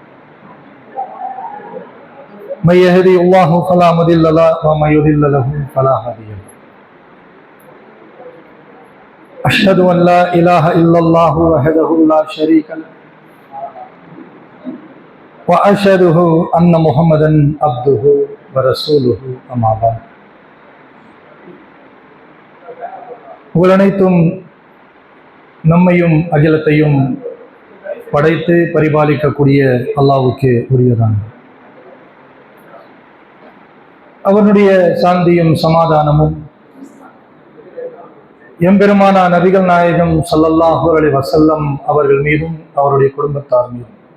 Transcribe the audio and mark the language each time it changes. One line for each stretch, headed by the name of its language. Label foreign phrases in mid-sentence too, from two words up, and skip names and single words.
Arabic: من يهدي الله فلا مضل له ومن يضلل له فلا هادي له. أشهد أن لا إله إلا الله وحده لا شريك له وأشهد أن محمدا عبده ورسوله أما بعد.
Tamil: புகழனைத்தும் நம்மையும் அகிலத்தையும் படைத்து பரிபாலிக்கக்கூடிய அல்லாஹ்வுக்கு உரியதான். அவனுடைய சாந்தியும் சமாதானமும் எம்பெருமான நபிகள் நாயகம்
Arabic: صلى الله عليه وسلم
Tamil: அவர்கள் மீதும் அவருடைய குடும்பத்தார் மீதும்